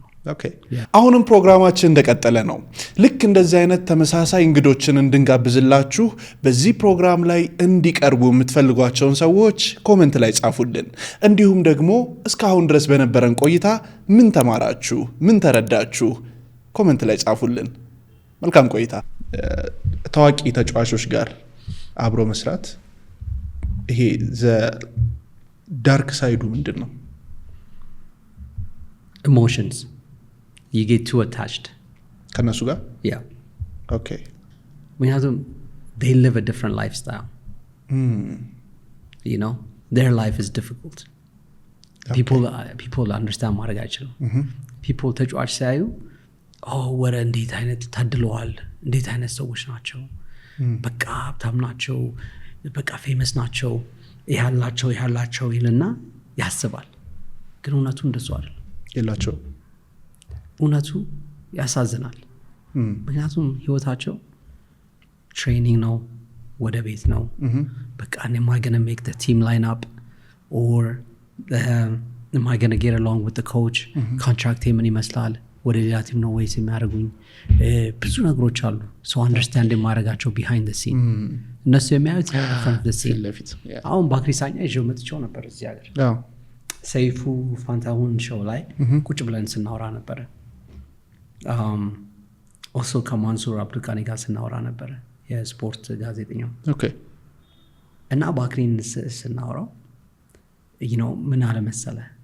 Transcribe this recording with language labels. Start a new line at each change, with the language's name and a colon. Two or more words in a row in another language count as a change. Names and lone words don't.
Amharic: አሁንም ፕሮግራማችን እንደቀጠለ ነው። ልክ እንደዚህ አይነት ተመሳሳይ እንግዶችን እንድንጋብዝላችሁ በዚህ ፕሮግራም ላይ እንዲቀርቡ የምትፈልጓቸውን ሰዎች ኮሜንት ላይ ጻፉልን። እንዲሁም ደግሞ እስካሁን ድረስ በነበረን ቆይታ ምን ተማራችሁ፣ ምን ተረዳችሁ ኮሜንት ላይ ጻፉልን። መልካም ቆይታ። ታዋቂ ተጫዋቾች ጋር አብሮ መስራት ይሄ
English: dark side
Amharic: ምንድን ነው?
English: Emotions. You get too attached.
Amharic: ከነሱ ጋር?
English: Yeah. Okay. ምክንያቱም they live a different lifestyle. You know, their life is difficult. People understand
Amharic: ማድረግ አይችልም። people ተጫዋች ሲያዩ ወረ እንዴት አይነት ታድለዋል፣ እንዴት አይነት ሰዎች ናቸው፣ በቃ ሀብታም ናቸው፣ በቃ ፌመስ ናቸው፣ ይሃላቸው ይልና ያስባል። ግን እውነቱ እንደሱ አይደለም የላቸው። እውነቱ ያሳዝናል። ምክንያቱም ህይወታቸው ትሬኒንግ ነው፣ ወደ ቤት ነው። በቃ
English: am I going to make the team lineup or am I going to get along with the coach?
Amharic: contract ምን ይመስላል፣ ወደ ሌላ ቲም ነው ወይስ የሚያደርጉኝ? ብዙ ነገሮች አሉ።
English: so understand
Amharic: የማደርጋቸው
English: behind the scene
Amharic: እነሱ የሚያዩት
English: front the scene።
Amharic: አሁን ባክሪሳኛ ይዤው መጥቼው ነበር እዚህ ሀገር ሰይፉ ፋንታሁን ሾው ላይ ቁጭ ብለን ስናወራ ነበር። also ከማንሱር አብዱልቃኒ ጋር ስናወራ ነበር፣ የስፖርት ጋዜጠኛው። እና ባክሪን ስናወራው ምን አለ መሰለ፣